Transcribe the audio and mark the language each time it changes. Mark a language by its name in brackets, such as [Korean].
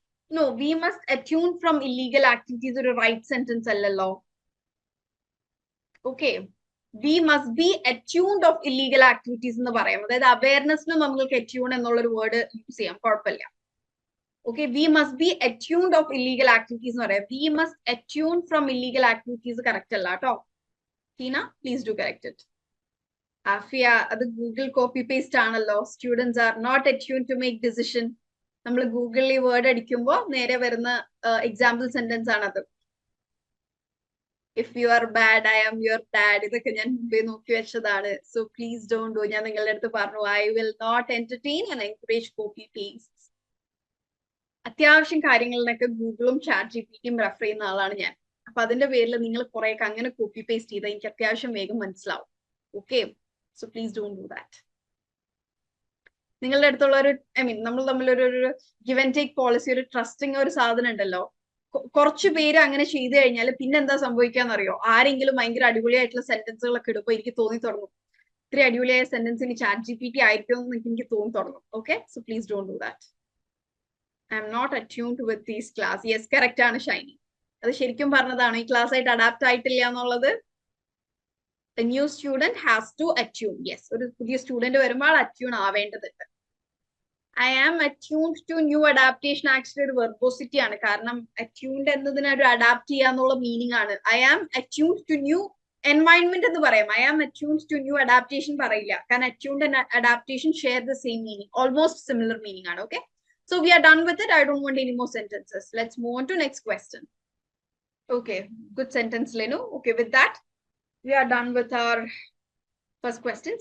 [English] No, we must attune from illegal activities or a right sentence allallo. Okay. We must be attuned of illegal activities [Malayalam] എന്ന് പറയാം. അതായത് അവയർനെസ്സിന് നമ്മൾക്ക് attune എന്നുള്ളൊരു word use ചെയ്യാം, കുഴപ്പമില്ല. [English] okay, we must be attuned of illegal activities [Malayalam] എന്ന് പറയാം. [English] We must attune from illegal activities [Malayalam] correct അല്ല കേട്ടോ. [English] Tina, please do correct it. Afiya, [Malayalam] അത് ഗൂഗിൾ കോപ്പി പേസ്റ്റ് ആണല്ലോ. [English] Students are not attuned to make decision. [Malayalam] നമ്മൾ ഗൂഗിളിൽ ഈ വേർഡ് അടിക്കുമ്പോൾ നേരെ വരുന്ന എക്സാമ്പിൾ സെന്റൻസ് ആണത്. [English] If you are bad, I am your dad. [Malayalam] ഇതൊക്കെ ഞാൻ മുമ്പേ നോക്കി വെച്ചതാണ്. [English] So please don't do. [Malayalam] ഞാൻ നിങ്ങളുടെ അടുത്ത് പറഞ്ഞു, [English] I will not entertain and encourage copy paste. [Malayalam] അത്യാവശ്യം കാര്യങ്ങളിലൊക്കെ ഗൂഗിളും ചാറ്റ് ജിപിടിയും റെഫർ ചെയ്യുന്ന ആളാണ് ഞാൻ. അപ്പൊ അതിന്റെ പേരിൽ നിങ്ങൾ കുറെയൊക്കെ അങ്ങനെ കോപ്പി പേസ്റ്റ് ചെയ്താൽ എനിക്ക് അത്യാവശ്യം വേഗം മനസ്സിലാവും. [English] Okay, so please don't do that. [Malayalam] നിങ്ങളുടെ അടുത്തുള്ള ഒരു നമ്മൾ തമ്മിലൊരു ഗിവ് ആൻഡ് ടേക്ക് പോളിസി, ഒരു ട്രസ്റ്റിംഗ് ഒരു സാധനം ഉണ്ടല്ലോ. കുറച്ചു പേര് അങ്ങനെ ചെയ്തു കഴിഞ്ഞാൽ പിന്നെ എന്താ സംഭവിക്കാന്നറിയോ? ആരെങ്കിലും ഭയങ്കര അടിപൊളിയായിട്ടുള്ള സെന്റൻസുകളൊക്കെ ഇടുമ്പോൾ എനിക്ക് തോന്നി തുടങ്ങും, ഇത്ര അടിപൊളിയായ സെന്റൻസ് ഇനി ചാറ്റ് GPT ആയിരിക്കും എന്ന് എനിക്ക് തോന്നി തുടങ്ങും. [English] Okay, so please don't do that. I am not attuned with these class. [Malayalam] Yes, correct ആണ് ഷൈനി. അത് ശരിക്കും പറഞ്ഞതാണ്, ഈ ക്ലാസ് ആയിട്ട് അഡാപ്റ്റ് ആയിട്ടില്ല എന്നുള്ളത്. [English] The new student has to attune. [Malayalam] Yes, ഒരു പുതിയ സ്റ്റുഡന്റ് വരുമ്പോൾ അറ്റ്യൂൺ ആവേണ്ടതുണ്ട്. [English] I am attuned to new adaptation actually [Malayalam] ഒരു വെർബോസിറ്റി ആണ്. കാരണം attuned എന്നതിന് ഒരു അഡാപ്റ്റ് ചെയ്യാന്നുള്ള മീനിങ് ആണ്. [English] I am attuned to new environment [Malayalam] എന്ന് പറയാം. [English] I am attuned to new adaptation പറയില്ല. കാരണം attuned and adaptation share the same meaning, almost similar meaning ആണ്. Okay, so we are done with it. I don't want any more sentences. Let's move on to next question. Okay, good sentence, Lenu. Okay, with that we are done with our first question.